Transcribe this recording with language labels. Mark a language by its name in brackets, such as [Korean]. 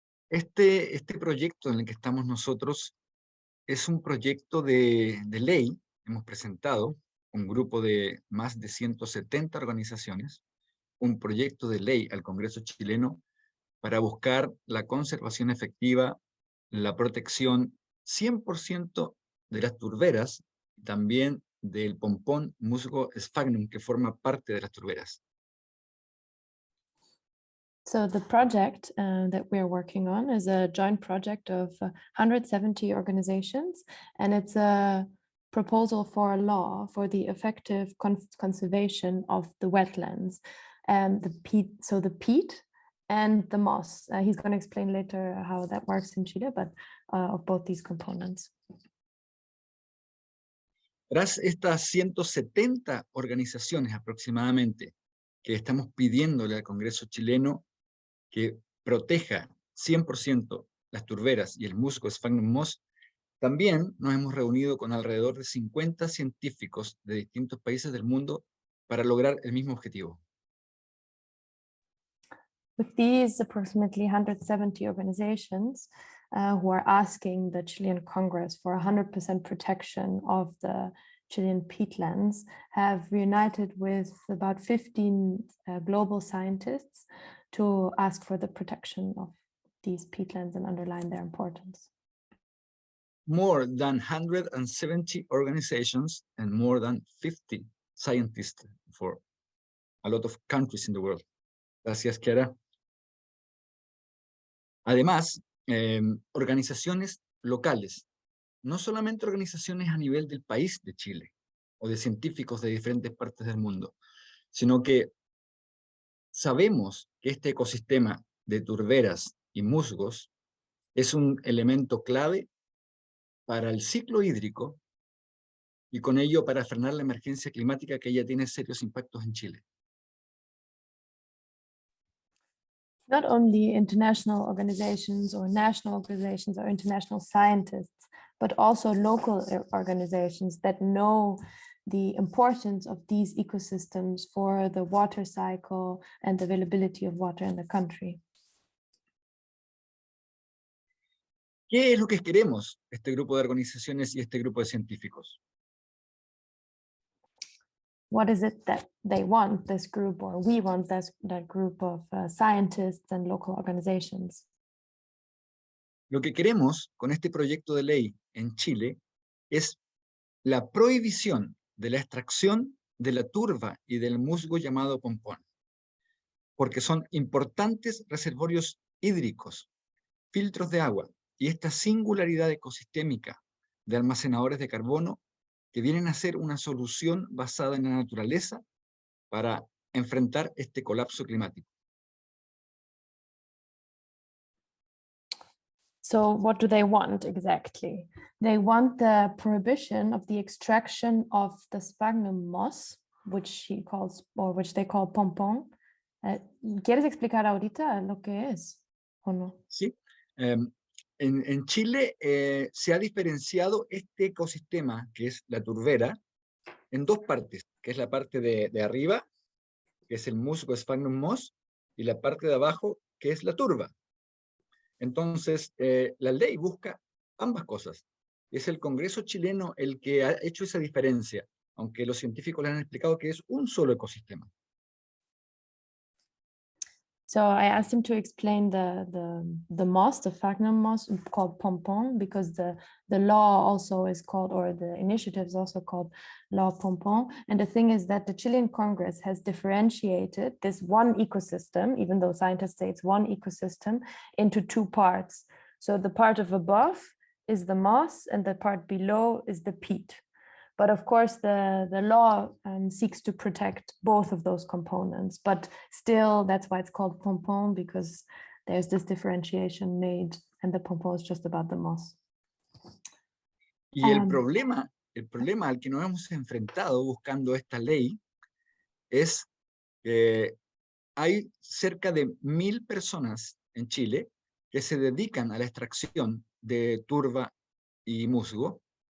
[Spanish] Este proyecto en el que estamos nosotros es un proyecto de ley que hemos presentado, un grupo de más de 170 organizaciones, un proyecto de ley al Congreso chileno para buscar la conservación efectiva, la protección 100% de las turberas, y también del pompón musgo sphagnum que forma parte de las turberas. [English] So the project that we're working on is a joint project of 170 organizations, and it's a proposal for a law for the effective conservation of the wetlands, and the peat and the moss. He's going to explain later how that works in Chile, but of both these components. [Spanish] Tras estas 170 organizaciones aproximadamente que estamos pidiéndole al Congreso chileno que proteja 100% las turberas y el musgo sphagnum moss, también nos hemos reunido con alrededor de 50 científicos de distintos países del mundo para lograr el mismo objetivo. [English] With these approximately 170 organizations who are asking the Chilean Congress for 100% protection of the Chilean peatlands, have reunited with about 15 global scientists to ask for the protection of these peatlands and underline their importance. More than 170 organizations and more than 50 scientists for a lot of countries in the world. [Spanish] Gracias, Chiara. Además, organizaciones locales, no solamente organizaciones a nivel del país de Chile o de científicos de diferentes partes del mundo, sino que sabemos que este ecosistema de turberas y musgos es un elemento clave para el ciclo hídrico y con ello para frenar la emergencia climática que ya tiene serios impactos en Chile. [English] Not only international organizations or national organizations or international scientists, but also local organizations that know the importance of these ecosystems for the water cycle and the availability of water in the country. [Spanish] ¿Qué es lo que queremos este grupo de organizaciones y este grupo de científicos? [English] What is it that they want, this group, or we want that group of scientists and local organizations? [Spanish] Lo que queremos con este proyecto de ley en Chile es la prohibición de la extracción de la turba y del musgo llamado pompón, porque son importantes reservorios hídricos, filtros de agua, y esta singularidad ecosistémica de almacenadores de carbono que vienen a ser una solución basada en la naturaleza para enfrentar este colapso climático. [English] So what do they want exactly? They want the prohibition of the extraction of the sphagnum moss, which he calls, or which they call pompón. [Spanish] ¿Quieres explicar ahorita lo que es o no? Sí. En Chile se ha diferenciado este ecosistema, que es la turbera, en dos partes, que es la parte de arriba, que es el musgo sphagnum moss, y la parte de abajo, que es la turba. Entonces, la ley busca ambas cosas. Es el Congreso chileno el que ha hecho esa diferencia, aunque los científicos le han explicado que es un solo ecosistema. [English] So I asked him to explain the moss, the Fagnum moss, called pompon, because the law also is called, or the initiative is also called Law Pompon. And the thing is that the Chilean Congress has differentiated this one ecosystem, even though scientists say it's one ecosystem, into two parts. So the part of above is the moss and the part below is the peat. But of course, the law seeks to protect both of those components. But still, that's why it's called pompon, because there's this differentiation made, and the pompon is just about the moss. [Spanish] Y el problema al que nos hemos enfrentado buscando esta ley es que hay cerca de 1000 personas en Chile que se dedican a la extracción de turba y musgo.